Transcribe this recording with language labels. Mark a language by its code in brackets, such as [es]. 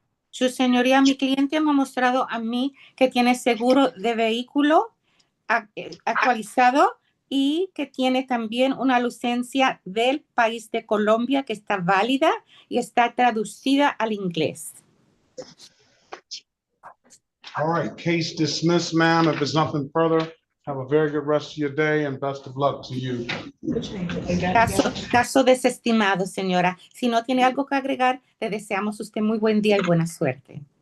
[es] Su señoría, mi cliente me ha mostrado a mí que tiene seguro de vehículo actualizado y que tiene también una licencia del país de Colombia que está válida y está traducida al inglés. [en] All right, case dismissed, ma'am. If there's nothing further, have a very good rest of your day and best of luck to you. [es] Caso desestimado, señora. Si no tiene algo que agregar, le deseamos a usted muy buen día y buena suerte.